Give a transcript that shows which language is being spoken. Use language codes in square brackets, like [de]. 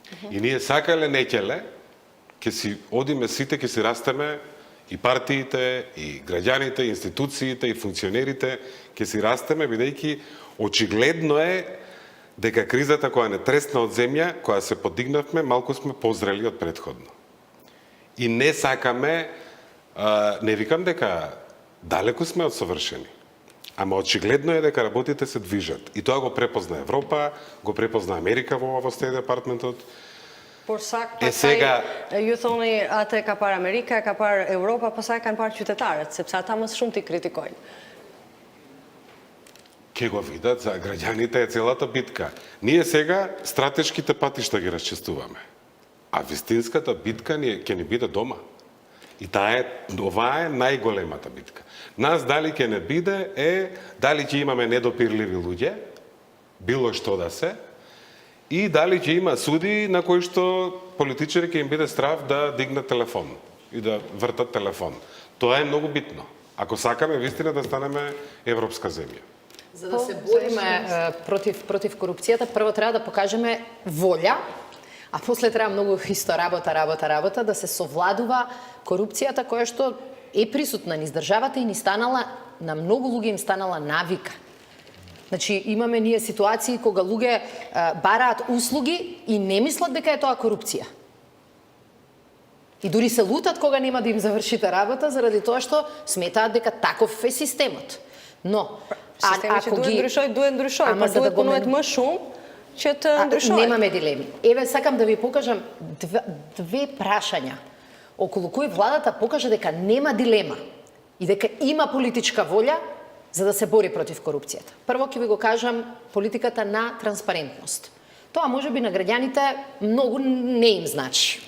[mk] И ние сакале неќеле ќе си одиме сите, ќе си растеме и партиите, и граѓаните, и институциите, и функционерите, ќе си растеме бидејќи очигледно е дека кризата која не тресна од земја, која се подигнавме, малку сме позрели од претходно. И не сакаме, не викам дека далеку сме од совршени, ама очигледно е дека работите се движат. И тоа го препозна Европа, го препозна Америка во Стејт Департментот. [sq] Por sa pastaj ju thoni atë ka parë Amerika, ka parë Europa, pastaj kanë parë qytetarët, sepse ata më shumë ti kritikojnë. [mk] Ке го видат, за граѓаните е целата битка. Ние сега стратешките патишта ги расчистуваме. А вистинската битка ќе ни биде дома. И ова е најголемата битка. Нас дали ќе не биде дали ќе имаме недопирливи луѓе, било што да се, и дали ќе има суди на кои што политичари ќе им биде страв да дигнат телефон и да вртат телефон. Тоа е многу битно. Ако сакаме вистина да станеме европска земја. За да се бориме против корупцијата, прво треба да покажеме волја, а после треба многу исто работа, да се совладува корупцијата која што е присутна низ државата и ни станала, на многу луѓе им станала навика. Значи, имаме ние ситуации кога луѓе бараат услуги и не мислат дека е тоа корупција. И дури се лутат кога нема да им завршите работа, заради тоа што сметаат дека таков е системот. Но [sq] Sistemi që duhet ndryshoj, por duhet punohet më shumë që të ndryshoj. [mk] Немаме дилеми. Еве, сакам да ви покажам две прашања околу кои владата покажа дека нема дилема и дека има политичка волја за да се бори против корупцијата. Прво ќе ви го кажам политиката на транспарентност. Тоа можеби на граѓаните многу не им значи.